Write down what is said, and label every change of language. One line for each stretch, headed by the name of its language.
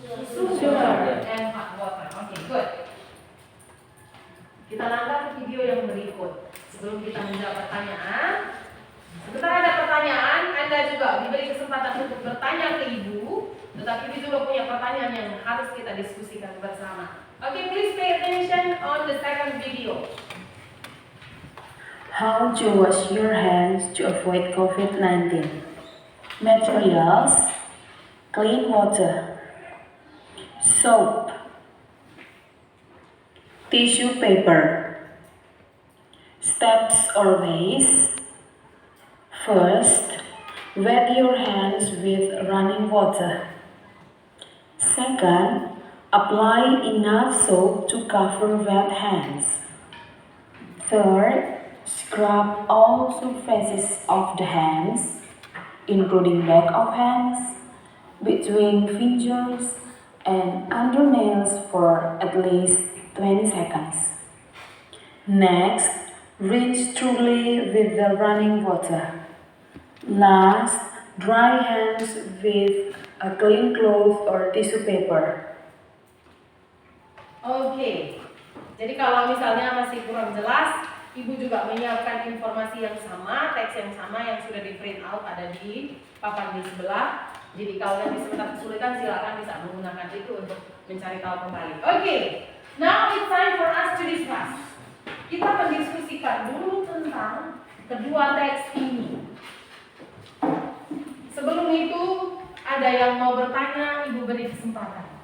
English: Sugar and hot water. Oke, good.
Indonesian: Kita langkah ke video yang berikut. Sebelum kita menjawab pertanyaan, sebentar ada pertanyaan, Anda juga diberi kesempatan untuk bertanya ke Ibu, tetapi Ibu juga punya pertanyaan yang harus kita diskusikan bersama.
English: Oke, please pay attention on the second video. How to wash your hands to avoid COVID-19. Materials: clean water, soap, tissue paper. Steps or ways: first, wet your hands with running water. Second, apply enough soap to cover wet hands. Third, scrub all surfaces of the hands, including back of hands, between fingers, and under nails for at least 20 seconds. Next, rinse thoroughly with the running water. Last, dry hands with a clean cloth or tissue paper. Oke.
Indonesian: Jadi kalau misalnya masih kurang jelas, Ibu juga menyiapkan informasi yang sama, teks yang sama yang sudah di print out ada di papan di sebelah. Jadi kalau nanti sebentar kesulitan silakan bisa menggunakan itu untuk mencari tahu kembali. Oke.
English: Now it's time for us to discuss.
Indonesian: Kita mendiskusikan dulu tentang kedua teks ini. Sebelum itu ada yang mau bertanya, Ibu beri kesempatan.